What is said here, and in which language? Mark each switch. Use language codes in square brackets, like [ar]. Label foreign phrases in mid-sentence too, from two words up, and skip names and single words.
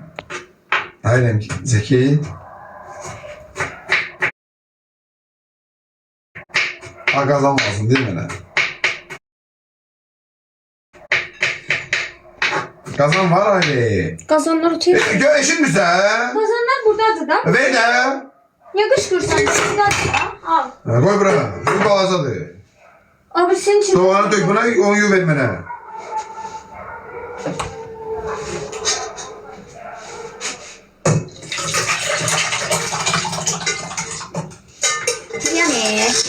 [tr] Aynen Zeki. Ha qazan lazım değil mi? [az] Qazan var Ali. Qazanlar otur. Eşitmirsən? Qazanlar buradadır da. Ver də. Niyə qışqırsan? Buradadır da. Al. Qoy bura. Bu balacadır. [tr] Abi senin için. [az] Soğanı dök buna, onu yu ver mənə. [tr] Yani.